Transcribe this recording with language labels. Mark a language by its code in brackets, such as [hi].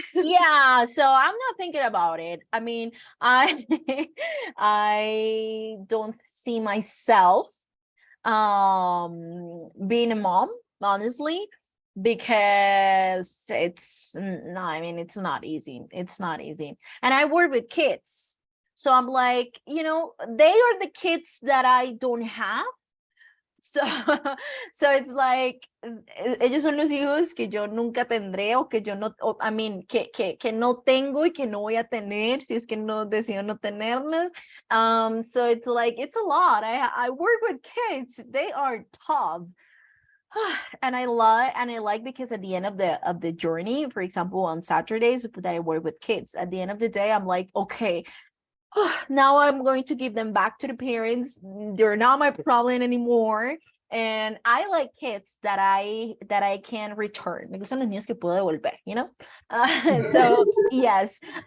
[en] Yeah, so I'm not thinking about it. I mean, I I don't see myself being a mom, honestly, because no, I mean, it's not easy. It's not easy. And I work with kids, so I'm like, you know, they are the kids that I don't have. So, so it's like, [es] ellos son los hijos que yo nunca tendré, o que yo no, [en] I mean, [es] que no tengo y que no voy a tener si es que no decido no tenerlos. [en] So it's like, it's a lot. I work with kids. They are tough. And I like, because at the end of the journey, for example, on Saturdays that I work with kids, at the end of the day, I'm like, okay, now I'm going to give them back to the parents. They're not my problem anymore. And I like kids that I can return. [es] Me gustan los niños que puedo devolver, [en] you know? So yes.